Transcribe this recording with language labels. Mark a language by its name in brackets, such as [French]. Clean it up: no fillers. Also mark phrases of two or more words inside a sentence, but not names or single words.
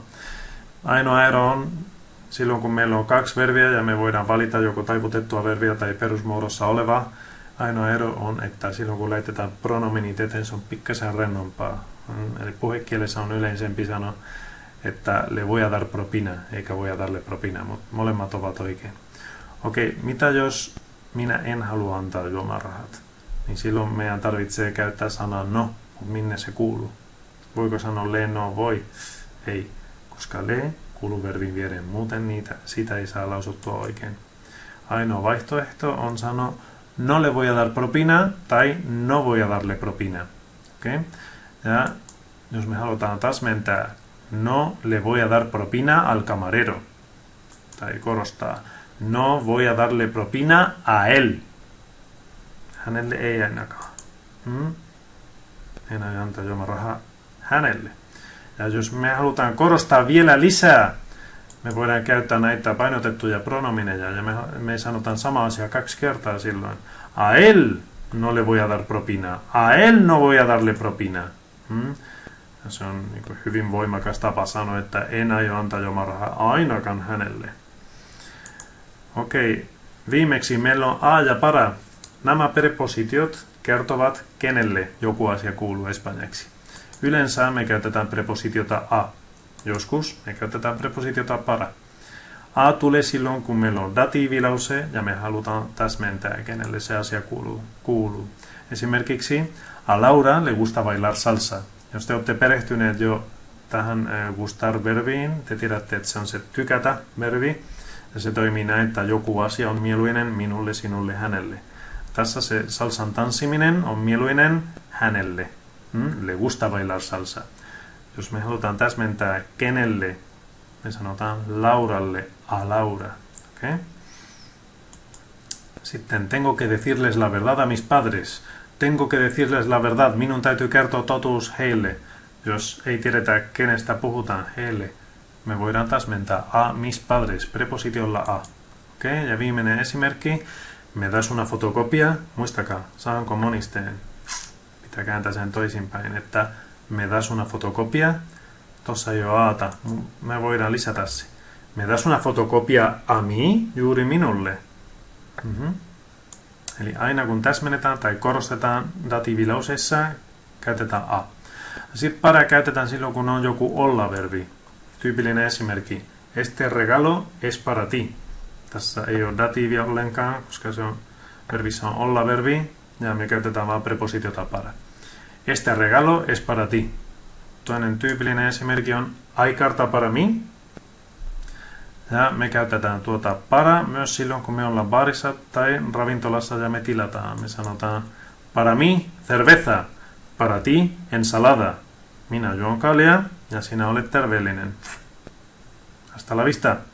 [Finnish] Ainoa ero on silloin, kun meillä on 2 verbiä, ja me voidaan valita joko taivutettua verbiä tai perusmuodossa olevaa. Ainoa ero on, että silloin kun laitetaan pronominit eteen, se on pikkasen rennompaa. Eli puhekielessä on yleisempi sanoa, että [Spanish] le voy a dar propina, [Finnish] eikä [Spanish] voy a darle propina, [Finnish] mutta molemmat ovat oikein. Okei, mitä jos minä en halua antaa juomarahat? Niin silloin meidän tarvitsee käyttää sanaa no, mutta minne se kuuluu? Voiko sanoa [Spanish] le no voi? [Finnish] Ei, koska le kuuluu verbin viereen, muuten sitä ei saa lausuttua oikein. Ainoa vaihtoehto on sanoa [Spanish] no le voy a dar propina [Finnish] tai [Spanish] no voy a darle propina. [Finnish] Okay? Ja jos me halutaan täsmentää [Spanish] no le voy a dar propina al camarero, [Finnish] tai korostaa [Spanish] no voy a darle propina a él. [Finnish] Hänelle ei ainakaan. En aio antaa juomarahaa hänelle. Ja jos me halutaan korostaa vielä lisää, me voidaan käyttää näitä painotettuja pronomineja, ja me sanotaan sama asia 2 kertaa silloin. [Spanish] A él no le voy a dar propina. A él no voy a darle propina. [Finnish] Se on niin hyvin voimakas tapa sanoa, että en aio antaa juomarahaa ainakaan hänelle. Okei, viimeksi meillä on a ja para. Nämä prepositiot kertovat, kenelle joku asia kuuluu espanjaksi. Yleensä me käytetään prepositiota a. Joskus me käytetään prepositiota para. A tulee silloin, kun meillä on datiivilause ja me halutaan täsmentää, kenelle se asia kuuluu. [Spanish] Esimerkiksi a Laura le gusta bailar salsa. [Finnish] Jos te olette perehtyneet jo tähän gustar-verbiin, te tiedätte, että se on se tykätä-verbi. Ja se toimii näin, että joku asia on mieluinen minulle, sinulle, hänelle. Tässä se salsan tanssiminen on mieluinen hänelle. [Spanish] Le gusta bailar salsa. [Finnish] Jos me halutaan täsmentää kenelle, me sanotaan Lauralle a Laura. Okay? Sitten, [Spanish] tengo que decirles la verdad a mis padres. Tengo que decirles la verdad. [Finnish] Minun täytyy kertoa totuus heille. Jos ei tiedetä, kenestä puhutaan heille, me voidaan täsmentää [Spanish] a mis padres, [Finnish] prepositiolla a. Okay? Ja viimeinen esimerkki. [Spanish] Me das una fotocopia. [Finnish] Muistakaa, saanko monisteen? Pitää kääntää sen toisinpäin, että [Spanish] me das una fotocopia. [Finnish] Tossa ei ole aata. Me voidaan lisätä se. [Spanish] Me das una fotocopia a mí, [Finnish] juuri minulle. Eli aina kun täsmennetään tai korostetaan datiivilauseessa, käytetään a. Sitten para käytetään silloin, kun on joku olla-verbi. Tyypillinen esimerkki. [Spanish] Este regalo es para ti. [Finnish] Tässä ei ole datiivia ollenkaan, koska se on verbissä on olla-verbi. ja me käytetään vaan prepositiota para. [Spanish] Este regalo es para ti. [Finnish] Toinen tyypillinen esimerkki on [Spanish] hay carta para mí. [Finnish] Ja me käytetään tuota para myös silloin, kun me ollaan baarissa tai ravintolassa ja me tilataan. Me sanotaan [Spanish] para mí cerveza, para ti ensalada. [Finnish] Minä juon kaljaa ja sinä olet terveellinen. [Spanish] Hasta la vista.